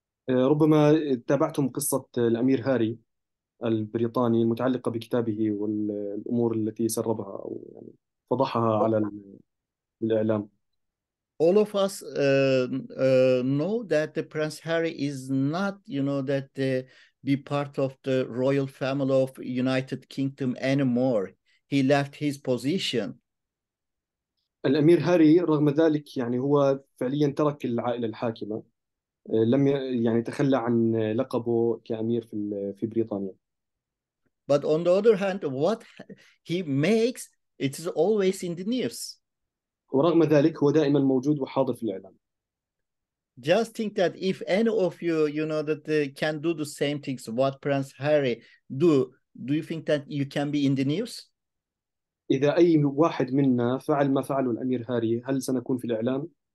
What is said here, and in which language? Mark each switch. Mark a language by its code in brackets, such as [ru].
[ar] ربما تابعتم قصة الأمير هاري البريطاني المتعلقة بكتابه والأمور التي سربها أو يعني فضحها على الإعلام. [en] All of us know that the Prince Harry is not, be part of the royal family of United Kingdom anymore. He left his position. [ar] الأمير هاري رغم ذلك يعني هو فعليا ترك العائلة الحاكمة، لم يعني تخلى عن لقبه كأمير في بريطانيا. [en] But on the other hand, what he makes, it is always in the news. [ar] ورغم ذلك هو دائما موجود وحاضر في الإعلام. [en] Just think that if any of you, that can do the same things what Prince Harry do you think that you can be in the news? [ar] إذا أي واحد منا فعل ما فعله الأمير هاري هل سنكون في الإعلام؟